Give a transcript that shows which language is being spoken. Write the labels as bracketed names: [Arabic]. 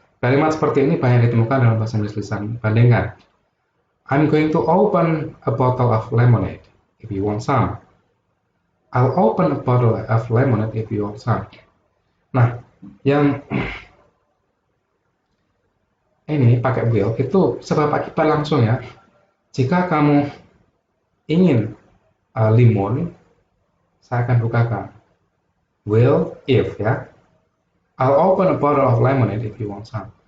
[Indonesian] Kalimat seperti ini banyak ditemukan dalam bahasa Inggris lisan. Bandingkan. [English] I'm going to open a bottle of lemonade if you want some. I'll open a bottle of lemonade if you want some. [Indonesian] Nah, yang ini pakai will itu sebab akibat langsung ya. Jika kamu ingin limun, saya akan bukakan. Will if ya. [English] I'll open a bottle of lemonade if you want some.